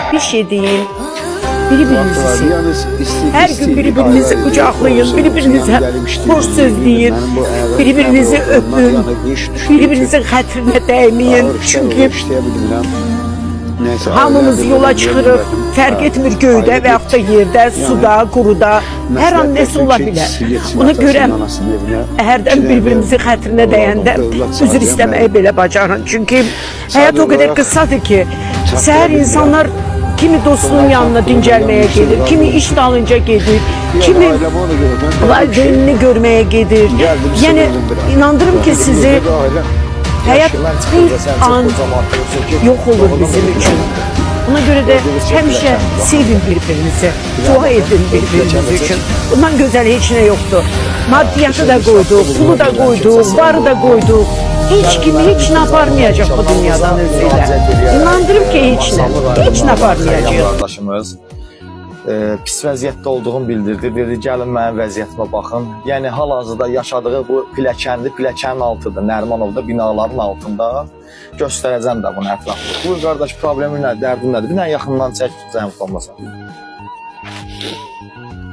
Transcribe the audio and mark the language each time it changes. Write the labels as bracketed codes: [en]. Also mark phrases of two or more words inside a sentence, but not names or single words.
[az] bir şey deyin. Birbirinizi sevin. [tr] Her gün birbirinizi kucaklayın, birbirinize hoş söz deyin, birbirinizi öpün, [az] birbirinizin xətrinə dəyməyin. Çünkü hamımız yola çıxırıq, fərq etmir göydə və yaxud da yerdə, suda, quruda, hər an nəsə ola bilər. Ona görə hərdən birbirimizin xətrinə dəyəndə üzr istəməyi belə bacarın. Çünki həyat o qədər qısadır ki, səhər insanlar kimi dostunun yanına dincəlməyə gedir, kimi iş dalınca gedir, kimi valideynini görməyə gedir. Yəni inandırım ki sizi [tr] hayat bir an yok olur bizim için. [az] Ona göre de həmişə sevin birbirinizi, dua edin birbiriniz için. [tr] Bundan güzel hiç ne yoktu. Maddiyatı da koydu, pulu da koydu, varı da koydu. Hiç kimi hiç ne yapamayacak bu dünyadan özüyle. [az] İnandırım ki [tr] hiç ne yapamayacak. [az] Arkadaşımız pis vəziyyətdə olduğunu bildirdi. Dedi, gəlin mənim vəziyyətimə baxın. Yəni, hal-hazırda yaşadığı bu pilləkənin altıdır. Nərimanovda binaların altında. Göstərəcəm də bunu ətraflı. Bu qardaş problemi nədir, dərdin nədir? Bir dənə yaxından çək, zəhmət olmasa.